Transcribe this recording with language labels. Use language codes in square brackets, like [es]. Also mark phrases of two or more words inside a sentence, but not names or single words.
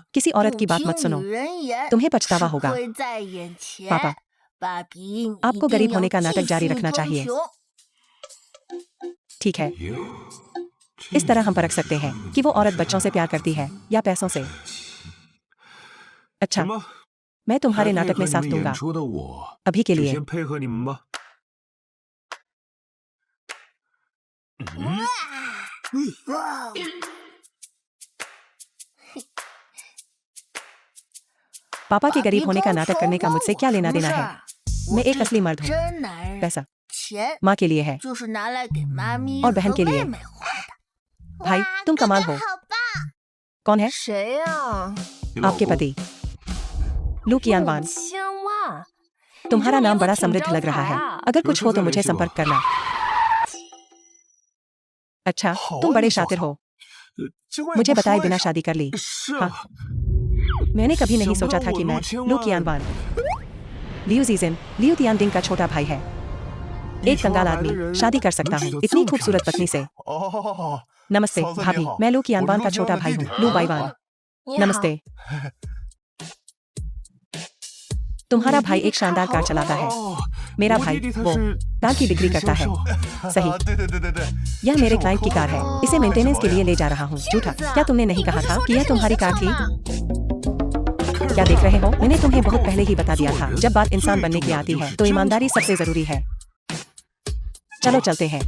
[hi] किसी औरत की बात मत सुनो, तुम्हें पछतावा होगा। पापा, आपको गरीब होने का नाटक जारी रखना चाहिए। ठीक है, इस तरह हम परख सकते हैं कि वो औरत बच्चों से प्यार करती है या पैसों से। अच्छा, [zh] 什么？ [hi] मैं तुम्हारे [zh] 还配 [hi] नाटक [zh] 合 [hi] में [zh] 你 [hi] साथ [zh] 们 [hi] दूंगा [zh] 演出的我， [hi] अभी के [zh] 就 [hi] लिए। [zh] 先配合你们吧。 [hi] पापा के गरीब होने का नाटक करने का मुझसे क्या लेना देना है? मैं एक असली मर्द हूँ। पैसा माँ के लिए है और बहन के लिए। भाई, तुम कमाल हो। कौन है? आपके पति लू कियानवान। तुम्हारा नाम बड़ा समृद्ध लग रहा है। अगर कुछ हो तो मुझे संपर्क करना। अच्छा, तुम बड़े शातिर हो। [zh] 结果也 [hi] मुझे [zh] 不 [hi] बताए [zh] 说 [hi] बिना [zh] 一声。 [hi] शादी कर ली। [zh] 是 [hi] हाँ। [zh] 啊， [hi] मैंने कभी नहीं सोचा था कि मैं लू कियानवान लियू जीजिन लियू तियानडिंग का छोटा भाई है। एक कंगाल आदमी शादी कर सकता हूँ इतनी खूबसूरत पत्नी से। [zh] 哦， [hi] नमस्ते भाभी, मैं लू कियानवान का छोटा भाई हूँ, लू बाईवान। नमस्ते। तुम्हारा भाई एक शानदार कार चलाता है। [zh] 哦 [hi] मेरा [zh] 我 [hi] भाई [zh] 弟弟他 [hi] वो [zh] 是 [hi] कार की बिक्री करता है। सही। [zh] 对对对对对， [hi] यह मेरे क्लाइंट की कार है। इसे मेंटेनेंस के लिए ले जा रहा हूँ। झूठा, क्या तुमने नहीं कहा था कि यह तुम्हारी कार थी? क्या देख रहे हो? मैंने तुम्हें बहुत पहले ही बता दिया था, जब बात इंसान बनने की आती है तो ईमानदारी सबसे जरूरी है। चलो चलते हैं।